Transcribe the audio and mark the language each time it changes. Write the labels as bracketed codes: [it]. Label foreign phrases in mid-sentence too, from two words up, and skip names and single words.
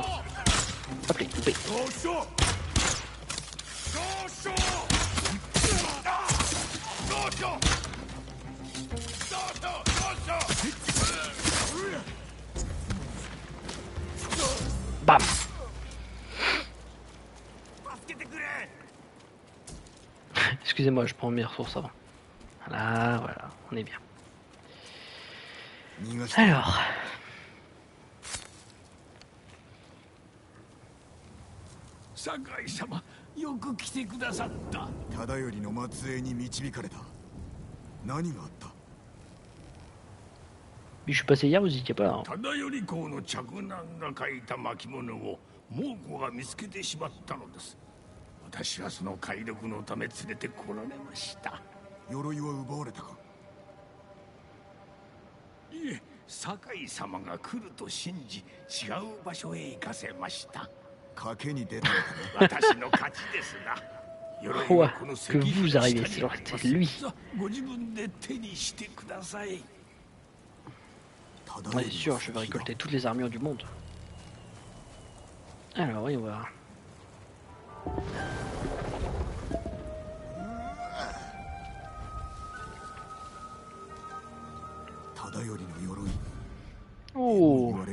[fr] Hop, les coupés. Bam. Excusez-moi, je prends mes ressources avant. Voilà, on est bien. Alors. [ja] 酒井様、よく来てくださった。忠頼の末裔に導かれた。何があった？ [fr] Mais je suis passé hier, vous étiez pas là. Hein. [ja] 忠頼公の嫡男が書いた巻物を猛虎が見つけてしまったのです。私はその解読のため連れてこられました。鎧は奪われたか？いえ、堺様が来ると信じ違う場所へ行かせました。賭けに出たのか？私の勝ちですが。 [fr] Quoi que vous arrivez, c'est lui. Ouais, c'est sûr, je vais récolter toutes les armures du monde. Alors, oui, on va. Oh.